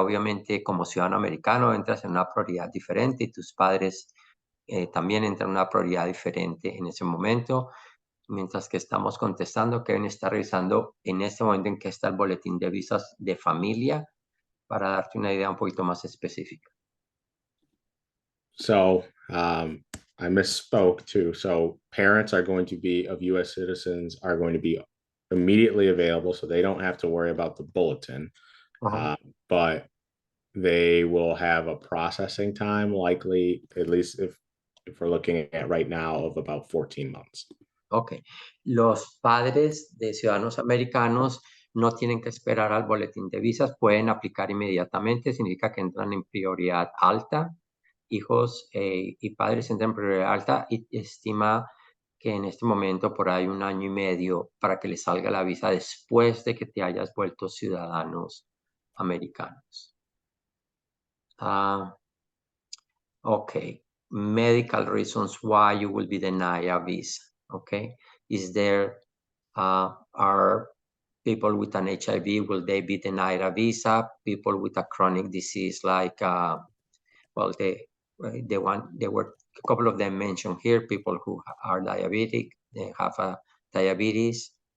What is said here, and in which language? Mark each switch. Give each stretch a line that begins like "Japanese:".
Spanish: Obviamente, como ciudadano americano, entras en una prioridad diferente y tus padres también entran en una prioridad diferente en ese momento. Mientras que estamos contestando, Kevin está revisando en este momento en que está el boletín de visas de familia para darte una idea un poquito más específica.
English: So I misspoke too. So parents are going to be of U.S. citizens are going to be immediately available, so they don't have to worry about the bulletin. But they will have a processing time, likely, at least if we're looking at right now, of about 14 months. Ok.
Spanish: Los padres de ciudadanos americanos no tienen que esperar al boletín de visas, pueden aplicar inmediatamente, significa que entran en prioridad alta. Hijos y padres entran en prioridad alta y estima que en este momento por ahí 1 año y medio para que les salga la visa después de que te hayas vuelto ciudadanos americanos.
English: Okay. Medical reasons why you will be denied a visa. Okay. Is there, are people with an HIV, will they be denied a visa? People with a chronic disease like, well, there were a couple of them mentioned here, people who are diabetic, they have a diabetes.